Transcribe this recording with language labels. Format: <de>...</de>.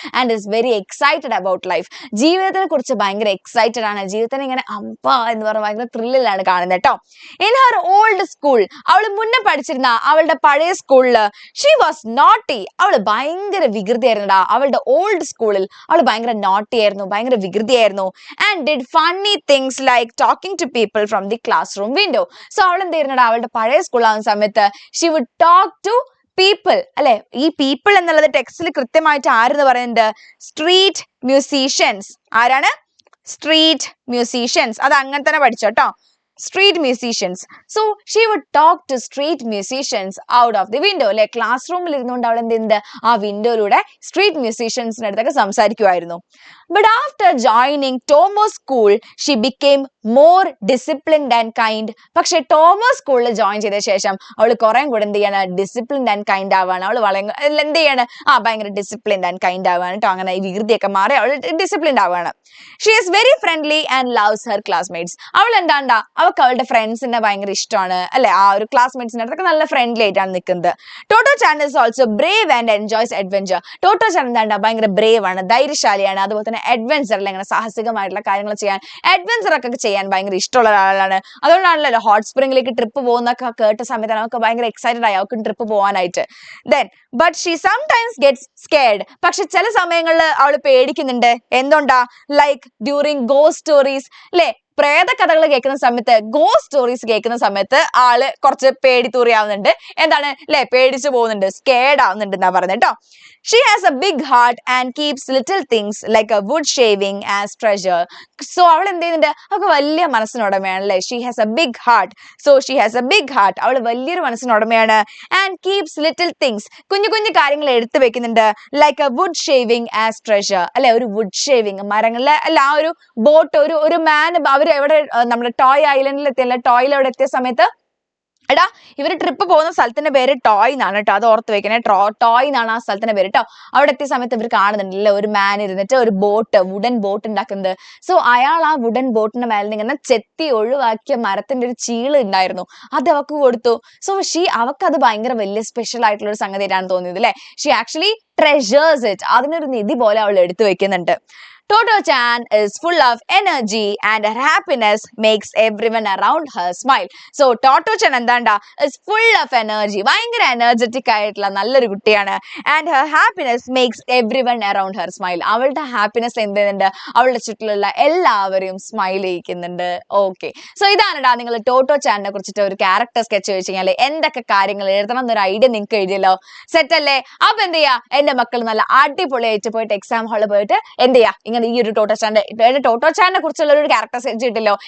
<en>And is very excited about life.</en> <ml>ജീവിതത്തിനെ കുറിച്ച് ഭയങ്കര എക്സൈറ്റഡ് ആണ്. ജീവിതത്തിനെ ഇങ്ങനെ എന്ന് പറഞ്ഞ ഭയങ്കര ത്രില്ലിലാണ് കാണുന്നത് കേട്ടോ.</ml> <en>in her old school,</en> <ml>അവൾ മുന്നേ പഠിച്ചിരുന്ന അവളുടെ പഴയ സ്കൂളിൽ</ml> <en>She was naughty.</en> <ml>അവള് ഭയങ്കര വികൃതിയായിരുന്നുടാ. അവളുടെ ഓൾഡ് സ്കൂളിൽ അവൾ ഭയങ്കര നോട്ടി ആയിരുന്നു, ഭയങ്കര വികൃതിയായിരുന്നു.</ml> <en>and did funny things like talking to people from the classroom window.</en> <ml>So അവൾ എന്തായിരുന്നടാ, അവളുടെ പഴയ സ്കൂളാവുന്ന സമയത്ത്</ml> <en>she would talk to people</en> <ml>അല്ലെ. ഈ പീപ്പിൾ എന്നുള്ളത് ടെക്സ്റ്റിൽ കൃത്യമായിട്ട് ആരെന്ന് പറയുന്നത്, സ്ട്രീറ്റ് മ്യൂസീഷ്യൻസ്. ആരാണ്? Street musicians. അത് അങ്ങനെ തന്നെ പഠിച്ചോട്ടോ, street musicians.</ml> <en>So she would talk to street musicians out of the window.</en> <ml>അല്ലെ, ക്ലാസ് റൂമിൽ ഇരുന്നുകൊണ്ട് അവൾ എന്ത് ആ വിൻഡോയിലൂടെ സ്ട്രീറ്റ് മ്യൂസീഷ്യൻസിന്റെ അടുത്തൊക്കെ സംസാരിക്കുമായിരുന്നു.</ml> <en>But after joining Tomo school, she became more disciplined and kind.</en> <ml>പക്ഷെ ടോമോ സ്കൂളിൽ ജോയിൻ ചെയ്ത ശേഷം അവൾ കുറെ കൂടെ എന്ത് ചെയ്യാണ്,</ml> <en>disciplined and kind</en> <ml>ആവാണ്. അവൾ എന്ത് ചെയ്യാണ്, ഭയങ്കര</ml> <en>disciplined and kind</en> <ml>ആവാണ് കേട്ടോ. അങ്ങനെ ഈ വികൃതിയൊക്കെ മാറി അവൾ disciplined ആവാണ്.</ml> <en>She is very friendly and loves her classmates.</en> <ml>അവൾ എന്താണ്ടാ, അവൾക്ക് അവളുടെ ഫ്രണ്ട്സിനെ ഭയങ്കര ഇഷ്ടമാണ് അല്ലെ. ആ ഒരു ക്ലാസ്മേറ്റ്സിന്റെ അടുത്തൊക്കെ നല്ല ഫ്രണ്ട്ലി ആയിട്ടാണ് നിൽക്കുന്നത്.</ml> <en>Totto Chan is also brave and enjoys adventure.</en> <ml>ടോട്ടോ ചാൻ എന്താണ്ടാ, ഭയങ്കര ബ്രേവ് ആണ്, ധൈര്യശാലിയാണ്. അതുപോലെ തന്നെ അഡ്വെഞ്ചർ അല്ലെ, ഇങ്ങനെ സാഹസികമായിട്ടുള്ള കാര്യങ്ങൾ ചെയ്യാൻ, അഡ്വെഞ്ചർ ഒക്കെ ചെയ്യാൻ ഭയങ്കര ഇഷ്ടമുള്ള ഒരാളാണ്. അതുകൊണ്ടാണല്ലോ ഹോട്ട് സ്പ്രിംഗിലേക്ക് ട്രിപ്പ് പോകുന്നൊക്കെ കേട്ട സമയത്ത് അവർക്ക് ഭയങ്കര എക്സൈറ്റഡ് ആയി അവർക്ക് ട്രിപ്പ് പോകാനായിട്ട്.</ml> <en>Then but she sometimes gets scared.</en> <ml>പക്ഷെ ചില സമയങ്ങളിൽ അവൾ പേടിക്കുന്നുണ്ട്.</ml> <en>എന്തുകൊണ്ടാ, like during ghost stories അല്ലെ,</en> <ml>പ്രേത കഥകൾ കേൾക്കുന്ന സമയത്ത്, ഗോസ്റ്റ് സ്റ്റോറീസ് കേൾക്കുന്ന സമയത്ത് ആള് കുറച്ച് പേടിത്തൂറിയാവുന്നുണ്ട്. എന്താണ് ല്ലേ, പേടിച്ചു പോകുന്നുണ്ട്, സ്കേഡ് ആവുന്നുണ്ട് എന്നാ പറഞ്ഞത് കേട്ടോ.</ml> <en>She has a big heart and keeps little things like a wood shaving as treasure.</en> <ml>So അവൾ എന്ത് ചെയ്യുന്നുണ്ട്, അവൾക്ക് വലിയ മനസ്സിനുടമയാണ് അല്ലേ.</ml> <en>She has a big heart. So she has a big heart.</en> <ml>അവൾ വലിയൊരു മനസ്സിനുടമയാണ്.</ml> <en>And keeps little things.</en> <ml>കുഞ്ഞു കുഞ്ഞു കാര്യങ്ങൾ എടുത്തു വെക്കുന്നുണ്ട്.</ml> <en>Like a wood shaving as treasure.</en> <ml>അല്ലെ, ഒരു wood shaving, മരങ്ങളിലെ അല്ല, ആ ഒരു ബോട്ട്, ഒരു മാൻ അവർ എവിടെ നമ്മുടെ ടോയ് ഐലൻഡിൽ എത്തിയല്ലേ, ടോയിൽ എവിടെ എത്തിയ സമയത്ത് എടാ ഇവര് ട്രിപ്പ് പോകുന്ന സ്ഥലത്തിന്റെ പേര് ടോയ് എന്നാണ് കേട്ടോ, അത് ഓർത്ത് വെക്കണേ. ടോയ് എന്നാണ് ആ സ്ഥലത്തിന്റെ പേര് കേട്ടോ. അവിടെ എത്തിയ സമയത്ത് ഇവർ കാണുന്നുണ്ടല്ലേ ഒരു മാൻ ഇരുന്നിട്ട് ഒരു ബോട്ട്, വുഡൻ ബോട്ട് ഉണ്ടാക്കുന്നത്. സോ അയാൾ ആ വുഡൻ ബോട്ടിന്റെ മേലെ ഇങ്ങനെ ചെത്തി ഒഴിവാക്കിയ മരത്തിന്റെ ഒരു ചീള് ഉണ്ടായിരുന്നു, അത് അവക്ക് കൊടുത്തു. സോ അവക്ക് അത് ഭയങ്കര വലിയ സ്പെഷ്യൽ ആയിട്ടുള്ള ഒരു സംഗതിയായിട്ടാണ് തോന്നിയത് അല്ലെ.</ml> <en>She actually treasures it.</en> <ml>അതിനൊരു നിധി പോലെ അവൾ എടുത്തു വെക്കുന്നുണ്ട്.</ml> <en>Toto-chan is full of energy and her happiness makes everyone around her smile.</en> <ml>So Toto-chan എന്താണ്ടാ</ml> <en>is full of energy,</en> <ml>ഭയങ്കര എനർജറ്റിക് ആയിട്ടുള്ള നല്ലൊരു കുട്ടിയാണ്.</ml> <en>And her happiness makes everyone around her smile.</en> <ml>അവളുടെ ഹാപ്പിനെസ് എന്ത് ചെയ്യുന്നുണ്ട്, അവളുടെ ചുറ്റിലുള്ള എല്ലാവരെയും സ്മൈൽ ചെയ്യിക്കുന്നുണ്ട്. ഓക്കെ, സോ ഇതാണടാ നിങ്ങൾ ടോട്ടോ-ചാനിനെ കുറിച്ചിട്ട് ഒരു ക്യാരക്ടർ സ്കെച്ച് ചോദിച്ചു കഴിഞ്ഞാൽ എന്തൊക്കെ കാര്യങ്ങൾ എഴുതണം എന്നൊരു ഐഡിയ നിങ്ങൾക്ക് എഴുതിയല്ലോ. സെറ്റ് അല്ലേ? അപ്പൊ എന്ത് ചെയ്യാ, എന്റെ മക്കൾ നല്ല അടിപൊളിയായിട്ട് പോയിട്ട് എക്സാം ഹാളിൽ പോയിട്ട് എന്ത് ചെയ്യാ, ഇങ്ങനെ ഈ ഒരു ടോട്ടോ-ചാനിനെ കുറിച്ചുള്ള ഒരു ക്യാരക്ടർ സ്കെച്ച് കിട്ടില്ലോ.</ml>